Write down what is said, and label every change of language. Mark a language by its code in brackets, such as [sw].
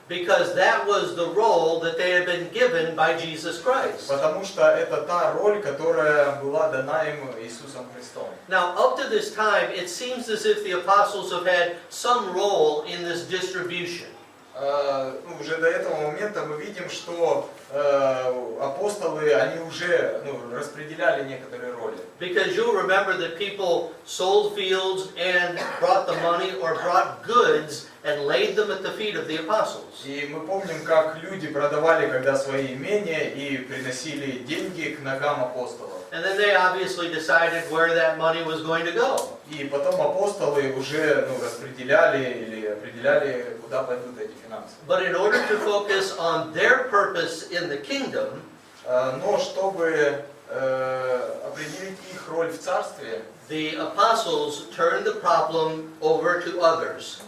[en] Because that was the role that they had been given by Jesus Christ. [ru] Потому что это та роль, которая была дана им Иисусом Христом. [en] Now, up to this time, it seems as if the apostles have had some role in this distribution. [ru] Уже до этого момента мы видим, что апостолы, они уже распределяли некоторые роли. [en] Because you'll remember that people sold fields and brought the money or brought goods and laid them at the feet of the apostles. [ru] И мы помним, как люди продавали когда свои имения и приносили деньги к ногам апостолов. [en] And then they obviously decided where that money was going to go. [ru] И потом апостолы уже распределяли или определяли, куда пойдут эти финансы. [en] But in order to focus on their purpose in the kingdom, [ru] но чтобы определить их роль в царстве, [en] the apostles turned the problem over to others.